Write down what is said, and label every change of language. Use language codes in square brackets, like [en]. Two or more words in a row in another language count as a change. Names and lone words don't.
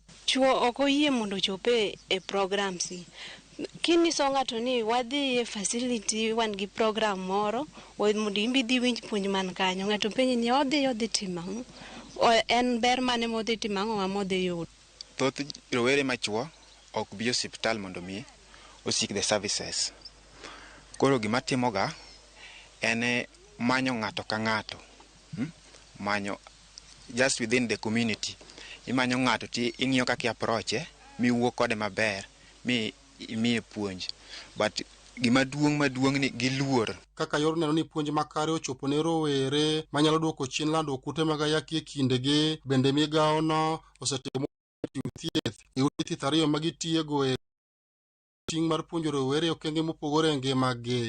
[luo] Chuo ok oyie mondo chope e programs. Kinyiso ng'ato ni wadhi e facility wan gi program moro mondo imbi dhi winj puonj man kanyo, ng'ato penji ni odhi timo en ber mane modhi timo ang'o modhi yudo. Thoth rowere machuo ok bi osiptal mondo mi osik [en] the services. [luo] Koro gima timoga en manyo ng'ato ka ng'ato, manyo [en] just within the community. [luo] Imanyo ng'ato ti ing'iyo kaka approach mi wuo kode maber mi imiye puonj, but gima maduong' ni giluor. Kaka yor neno ni puonj makare ochopo ne rowere manyalo duoko chien landruok kute mag ayaki e kindegi, bende migawo no osetimo thieth e ute thieth 2 magitiego e ting' mar puonjo rowere okenge mopogore e ngimagi.